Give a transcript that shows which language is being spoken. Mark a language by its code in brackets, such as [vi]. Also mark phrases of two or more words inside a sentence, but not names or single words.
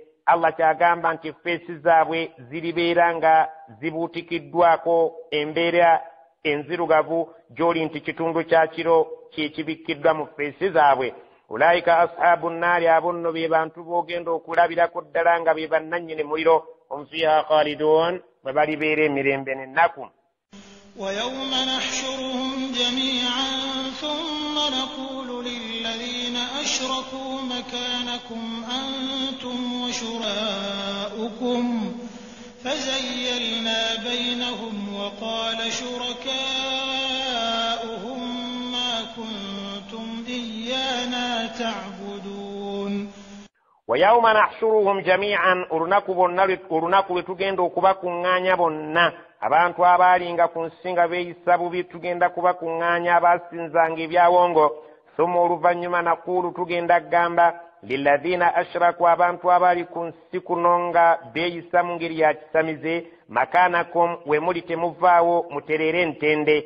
[lg] Allah kyagamba nti feesi zaabwe ziribeera nga zibuutikiddwako embeera enzirugavu gy'oli nti kitundu kya kiro kyekibikkiddwa mu feesi zaabwe. [ar] أولئك أصحاب النار, [lg] abo nno be bantu boogenda okulabirako ddala nga be bannannyini muliro. [ar] هم فيها خالدون, [lg] bwe balibeera emirembe n'ennaku. [ar] ويوم نحشرهم جميعا ثم نقول للذين أشركوا مكانكم أنتم وشراؤكم فزيلنا بينهم وقال شركاؤهم ما كنتم إيانا تعبدون. ويوم نحشرهم جميعا, [lg] olunaku lwe tugenda okubakuŋŋaanya bonna abantu abaalinga ku nsi nga beeyisa bubi, tugenda kubakuŋŋaanya abaasinzanga ebyawongo. Thumma oluvannyuma nakuulu, tugenda kugamba [ar] للذين أشركوا, [lg] abantu abaali ku nsi kuno nga beeyisa mu ngeri ya kisamize, makaanakum, we muli temuvaawo mutereere entende.